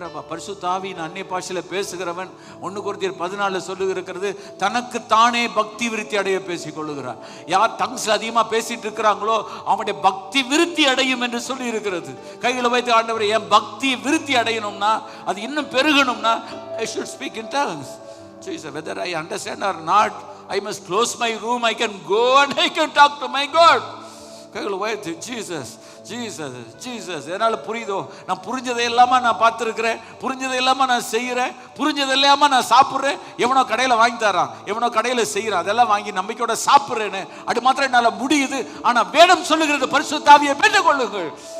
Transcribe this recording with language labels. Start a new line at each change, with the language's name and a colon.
Tamil: பரிசுத்த ஆவியின் அந்நிய பாஷையில் பேசுகிறவன் 1 கொரிந்தியர் 14 சொல்லுகிறது, தனக்கு தானே பக்தி விருத்தி அடைய பேசிக் கொள்ளுகிறார். யார் டங்ஸ்ல அதிகமாக பேசிட்டு இருக்கிறாங்களோ அவனுடைய பக்தி விருத்தி அடையும் என்று சொல்லி இருக்கிறது. கைகளை வைத்து ஆண்டவரே என் பக்தி விருத்தி அடையணும்னா, அது இன்னும் பெருகணும்னா,
English: I should speak in tongues. Jesus, whether I understand or not, I must close my room, I can go and I can talk to my God.
Tamil: கைகளை வைத்து ஜீசஸ் ஜீசஸ் ஜீசஸ். என்னால் புரியுதோ, நான் புரிஞ்சதை இல்லாம நான் பார்த்துருக்கிறேன், புரிஞ்சதை இல்லாம நான் செய்கிறேன், புரிஞ்சது இல்லாம நான் சாப்பிட்றேன். எவனோ கடையில் வாங்கி தரான், எவனோ கடையில் செய்கிறான், அதெல்லாம் வாங்கி நம்பிக்கையோட சாப்பிட்றேன்னு. அது மாத்திரம் என்னால் முடியுது. ஆனால் வேதம் சொல்லுகிறது பரிசுத்த ஆவியை பெற்றுக்கொள்ளுங்கள்.